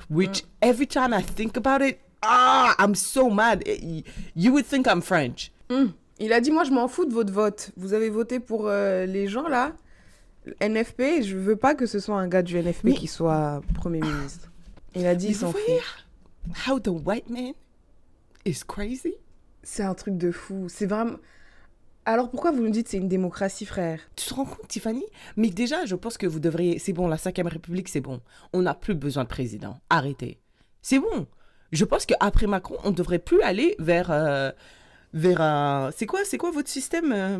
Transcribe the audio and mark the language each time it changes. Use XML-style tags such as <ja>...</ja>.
<en>Which, every time I think about it, I'm so mad. You would think I'm French.</en> <fr>Il a dit, moi, je m'en fous de votre vote. Vous avez voté pour les gens, là, NFP. Je veux pas que ce soit un gars du NFP qui soit Premier ministre. Il a dit, il s'en fout.</fr> <en>How the white man is crazy?</en> <fr>C'est un truc de fou. C'est vraiment... Alors, pourquoi vous nous dites que c'est une démocratie, frère? Tu te rends compte, Tiffany? Mais déjà, je pense que vous devriez... C'est bon, la 5e République, c'est bon. On n'a plus besoin de président. Arrêtez. C'est bon. Je pense qu'après Macron, on ne devrait plus aller vers un... C'est quoi votre système?</fr>